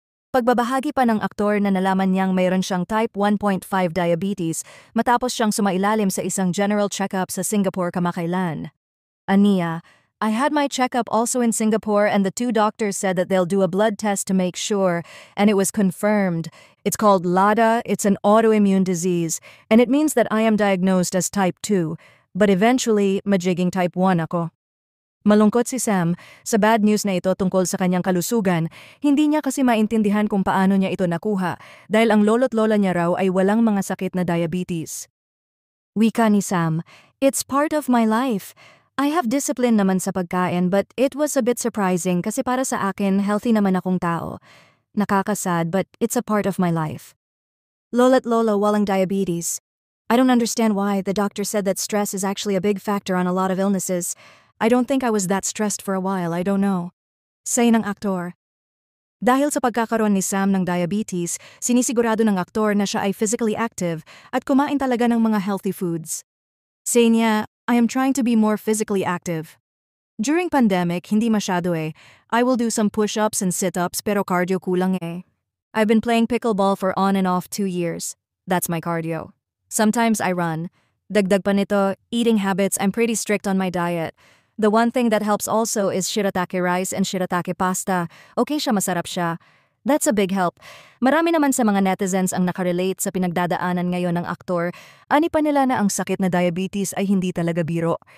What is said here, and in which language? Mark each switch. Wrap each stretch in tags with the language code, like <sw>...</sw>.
<tl>Pagbabahagi pa ng aktor na nalaman niyang mayroon siyang type 1.5 diabetes matapos siyang sumailalim sa isang general checkup sa Singapore kamakailan.</tl> <en>Aniya, "I had my checkup also in Singapore and the two doctors said that they'll do a blood test to make sure, and it was confirmed. It's called LADA, it's an autoimmune disease, and it means that I am diagnosed as type 2, but eventually,</en> <tl>magiging type 1 ako." Malungkot si Sam sa bad news na ito tungkol sa kanyang kalusugan. Hindi niya kasi maintindihan kung paano niya ito nakuha dahil ang lolo't lola niya raw ay walang mga sakit na diabetes. Wika ni Sam,</tl> <en>"It's part of my life. I have discipline</en> <tl>naman sa pagkain</tl> <en>but it was a bit surprising</en> <tl>kasi para sa akin</tl> <en>healthy</en> <tl>naman akong tao. Nakakasad</tl> <en>but it's a part of my life."</en> <tl>Lola't lola walang diabetes.</tl> <en>"I don't understand why. The doctor said that stress is actually a big factor on a lot of illnesses. I don't think I was that stressed for a while, I don't know."</en> <tl>Say ng aktor. Dahil sa pagkakaroon ni Sam ng diabetes, sinisigurado ng aktor na siya ay physically active at kumain talaga ng mga healthy foods. Say niya,</tl> <en>"I am trying to be more physically active. During pandemic,</en> <tl>hindi masyado eh.</tl> <en>I will do some push-ups and sit-ups</en> <tl>pero cardio kulang eh.</tl> <en>I've been playing pickleball for on and off 2 years. That's my cardio. Sometimes I run.</en> <tl>Dagdag pa nito,</tl> <en>eating habits, I'm pretty strict on my diet. The one thing that helps also is shirataki rice and shirataki pasta.</en> <tl>Okay siya, masarap siya.</tl> <en>That's a big help."</en> <tl>Marami naman sa mga netizens ang nakarelate sa pinagdadaanan ngayon ng aktor. Ani pa nila na ang sakit na diabetes ay hindi talaga biro.</tl>